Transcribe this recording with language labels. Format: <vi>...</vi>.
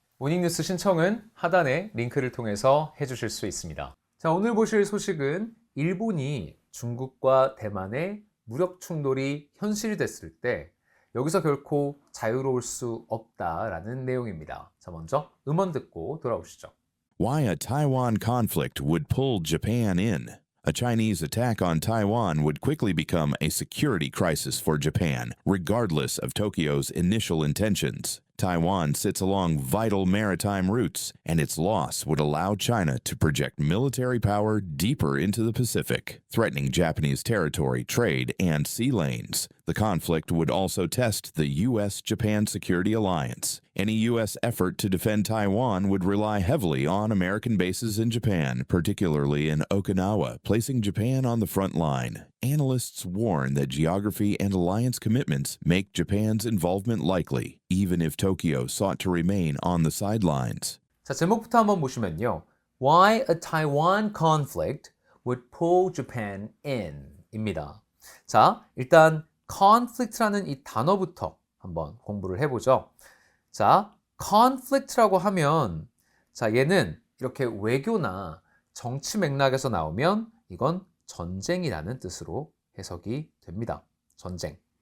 <ko>모닝뉴스 신청은 하단의 링크를 통해서 해주실 수 있습니다. 자, 오늘 보실 소식은 일본이 중국과 대만의 무력 충돌이 현실이 됐을 때 여기서 결코 자유로울 수 없다라는 내용입니다. 자, 먼저 음원 듣고 돌아오시죠.</ko> <en>Why a Taiwan conflict would pull Japan in. A Chinese attack on Taiwan would quickly become a security crisis for Japan, regardless of Tokyo's initial intentions. Taiwan sits along vital maritime routes, and its loss would allow China to project military power deeper into the Pacific, threatening Japanese territory, trade, and sea lanes. The conflict would also test the U.S.-Japan security alliance. Any U.S. effort to defend Taiwan would rely heavily on American bases in Japan, particularly in Okinawa, placing Japan on the front line. Analysts warn that geography and alliance commitments make Japan's involvement likely, even if Tokyo sought to remain on the sidelines.</en> <ko>자, 제목부터 한번 보시면요.</ko> <en>Why a Taiwan conflict would pull Japan in 입니다.</en> <ko>자, 일단 conflict라는 이 단어부터 한번 공부를 해보죠. 자, conflict라고 하면 자, 얘는 이렇게 외교나 정치 맥락에서 나오면 이건 전쟁이라는 뜻으로 해석이 됩니다. 전쟁.</ko>